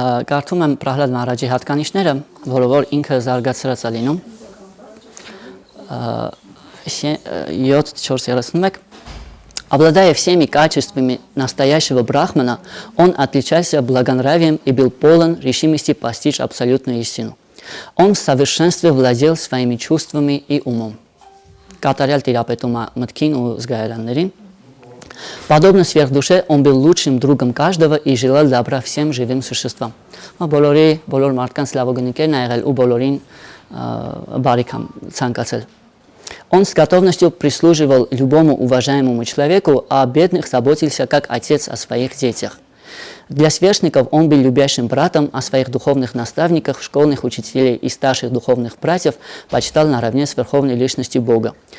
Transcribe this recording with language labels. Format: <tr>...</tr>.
<hy>Կարդում եմ Պրահլադ Մահարաջի հատկանիշները, որով որ ինքը զարգացրած է լինում։ 7.4.31.</hy> <ru>Обладая всеми качествами настоящего брахмана, он отличался благонравием и был полон решимости постичь абсолютную истину. Он в совершенстве владел своими чувствами и умом.</ru> <hy>Կատարյալ տիրապետում է մտքին ու զգայարաններին.</hy> <ru>Подобно сверхдуше, он был лучшим другом каждого и желал добра всем живым существам.</ru> <hy>Բոլոր մարդկանց լավագնիկերն ա եղել ու բոլորին բարիք ցանկացել.</hy> <ru>Он с готовностью прислуживал любому уважаемому человеку, а бедных заботился как отец о своих детях. Для сверстников он был любящим братом, а своих духовных наставников, школьных учителей и старших духовных братьев почитал наравне с верховной личностью Бога.</ru>